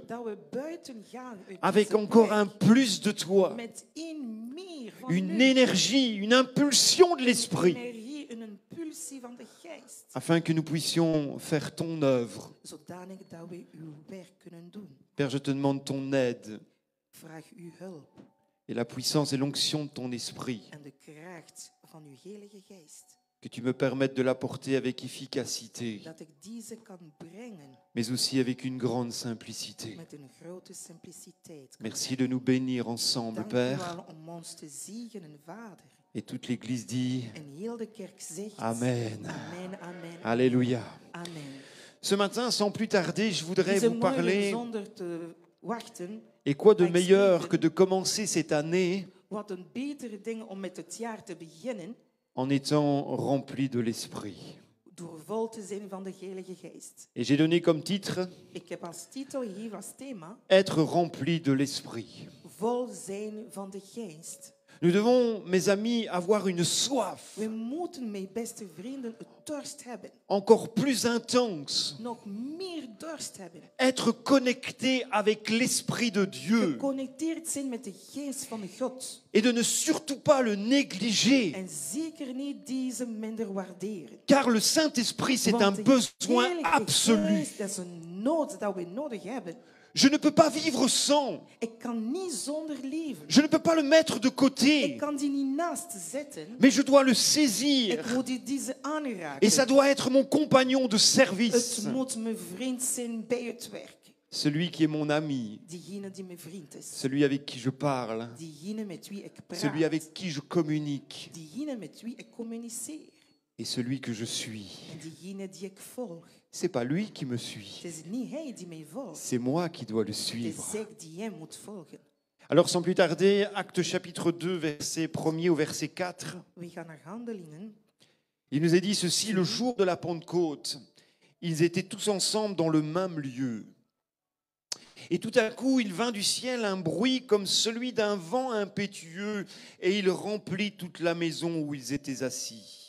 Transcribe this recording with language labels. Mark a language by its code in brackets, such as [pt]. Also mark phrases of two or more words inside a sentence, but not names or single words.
[nl] Dat we buiten gaan uit [fr] avec [nl] deze [fr] encore [nl] plek [fr] un plus de toi, [nl] met één meer van [fr] une [nl] u. [fr] énergie, une impulsion de l'esprit, [nl] Energie, een impulsie van de geest. [fr] afin que nous puissions faire ton œuvre. [nl] Zodanig dat we uw werk kunnen doen. [fr] Père, je te demande ton aide [nl] Vraag uw hulp [fr] et la puissance et l'onction de ton esprit, [nl] en de kracht van uw heilige geest. [fr] que tu me permettes de l'apporter avec efficacité, [nl] Dat ik deze kan brengen [fr] mais aussi avec une grande simplicité. [nl] met een grote simpliciteit. [fr] Merci de nous bénir ensemble, [nl] Dank u [fr] Père. [nl] wel om ons te zegenen, Vader. [fr] Et toute l'Église dit [nl] En heel de kerk zegt Amen. Amen, amen. Alléluia. Amen. [fr] Ce matin, sans plus tarder, je voudrais [nl] Deze [fr] vous [nl] morgen, [fr] parler, [nl] zonder te wachten, [fr] et quoi de Avec meilleur Stephen. que de commencer cette année [nl] wat een betere ding om met het jaar te beginnen, [fr] en étant rempli de l'Esprit. [nl] door vol te zijn van de Heilige Geest. [fr] Et j'ai donné comme titre [nl] Ik heb als titel hier als thema [fr] Être rempli de l'Esprit. [nl] vol zijn van de Geest. [fr] Nous devons, mes amis, avoir une soif [nl] We moeten, mijn beste vrienden, het dorst hebben. [fr] encore plus intense. [nl] Nog meer dorst hebben. [fr] Être connecté avec l'Esprit de Dieu [nl] Geconnecteerd zijn met de Geest van God. [fr] et de ne surtout pas le négliger. [nl] En zeker niet deze minder waarderen. [fr] Car le Saint-Esprit, c'est un [nl] Want de [fr] besoin [nl] Heilige [fr] absolu. [nl] Geest, dat is een nood dat we nodig hebben. [fr] Je ne peux pas vivre sans. [nl] Ik kan niet zonder leven. [fr] Je ne peux pas le mettre de côté. [nl] Ik kan die niet naast zetten. [fr] Mais je dois le [nl] Ik [fr] saisir. [nl] moet deze aanraken. [fr] Et ça doit être mon compagnon de [nl] Het [fr] service. [nl] moet mijn vriend zijn bij het werk. [fr] Celui qui est mon ami. [nl] Diegene die mijn vriend is. [fr] Celui avec qui je parle. [nl] Diegene met wie ik [fr] Celui [nl] praat. [fr] avec qui je communique. [nl] Diegene met wie ik communiceer. [fr] Et celui que je suis. [nl] En diegene die ik volg. [fr] C'est pas lui qui me suit. [nl] Het is niet hij die mij volgt. [fr] C'est moi qui dois le [nl] Het [fr] suivre. [nl] is ik die hem moet volgen. [fr] Alors sans plus tarder, Acte chapitre 2, verset 1er au verset 4. [nl] We gaan naar Handelingen. [fr] Il nous est dit ceci, le jour de la Pentecôte, ils étaient tous ensemble dans le même lieu. Et tout à coup, il vint du ciel un bruit comme celui d'un vent impétueux, et il remplit toute la maison où ils étaient assis.